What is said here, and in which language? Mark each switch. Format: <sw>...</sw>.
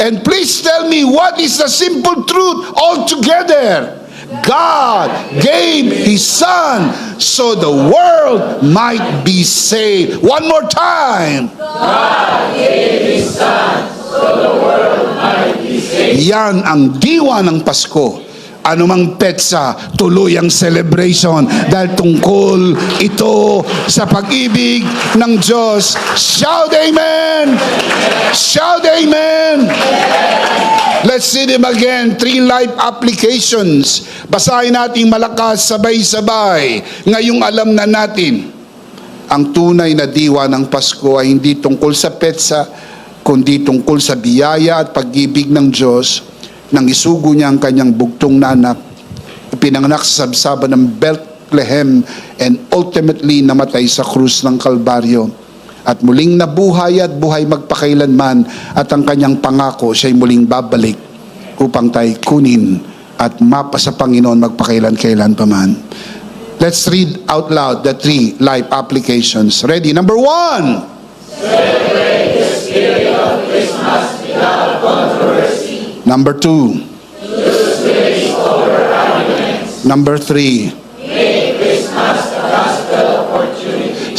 <en>And please tell me, what is the simple truth altogether? God gave His Son so the world might be saved. One more time. God gave His Son so the world might be saved.</en> <tl>Yan ang diwa ng Pasko. Anumang petsa, tuloy ang celebration dahil tungkol ito sa pag-ibig ng Diyos.</tl> <en>Shout amen! Shout amen! Let's see them again. 3 life applications.</en> <tl>Basahin natin malakas, sabay-sabay. Ngayong alam na natin, ang tunay na diwa ng Pasko ay hindi tungkol sa petsa, kundi tungkol sa biyaya at pag-ibig ng Diyos nang isugo niya ang kanyang bugtong na anak, pinanganak sa sabsaban ng Bethlehem,</tl> <en>and ultimately</en> <tl>namatay sa krus ng Kalbaryo. At muling nabuhay at buhay magpakailanman, at ang kanyang pangako siya'y muling babalik upang tayo kunin at mapa sa Panginoon magpakailan-kailan pa man.</tl> <en>Let's read out loud the 3 life applications. Ready? Number 1. Celebrate the spirit of Christmas without controversy. Number 2. Use grace over arguments. Number 3. Make Christmas a gospel opportunity.</en>